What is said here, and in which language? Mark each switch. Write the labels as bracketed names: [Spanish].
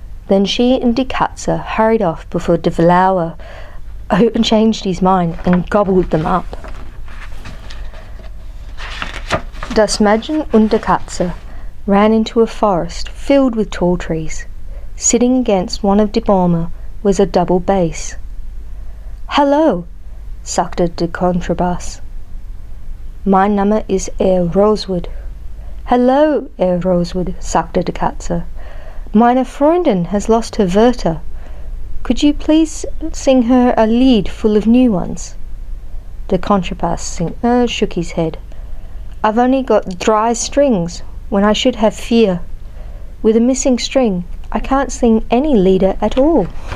[English] Then she and [German] die Katze [English] hurried off before [German] der Lauer [English] changed his mind and gobbled them up. [German] Das Mädchen und die Katze [English] ran into a forest filled with tall trees. Sitting against one of [German] die Bäume [English] was a double bass. [German] Hallo, sagte der Kontrabass. Mein Name ist Rosewood. [English] Hello, Rosewood, [German] sagte die Katze. Meine Freundin [English] has lost her Wörter. Could you please sing her a lied full of new ones? The contrabass shook his head. I've only got 3 strings when I should have 4. With a missing string, I can't sing any lieder at all.